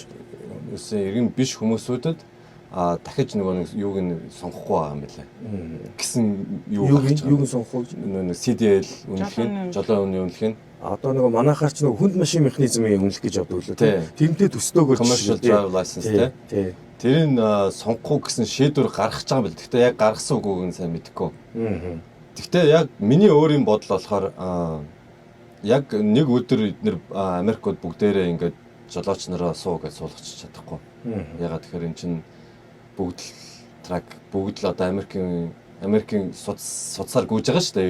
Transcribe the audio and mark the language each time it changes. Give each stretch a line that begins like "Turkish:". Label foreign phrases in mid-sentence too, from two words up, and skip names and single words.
Mongolian: Иргэн биш хүмүүсүүдэд дахиж нөгөө нэг юуг нь сонгохгүй байгаа юм байлээ. Гэсэн Юуг нь сонгох вэ? нэг CDL үнэлэх, жолоо үнийн үнэлэх нь Одоо нөгөө манайхаар ч нөгөө хүнд машин механизмыг үнэлэх гэж явдаг лөө тий. Тэрнтэй төстөөгөр
English: commercial driver license тий.
Mongolian: Тэрийг сонгохгүй гэсэн шийдвэр гаргаж байгаа юм бэл. Гэхдээ яг гаргасан үгүйг нь сайн мэдэхгүй. Гэхдээ яг миний өөрийн бодол болохоор яг нэг өдөр эдгээр Америкууд бүгдээрээ ингээд жолооч нараа суу гэж суулгачих чадахгүй. Ягаад тэгэхээр эн чинь бүгд л трак бүгд л одоо Америкийн судсаар гүйж байгаа шүү дээ.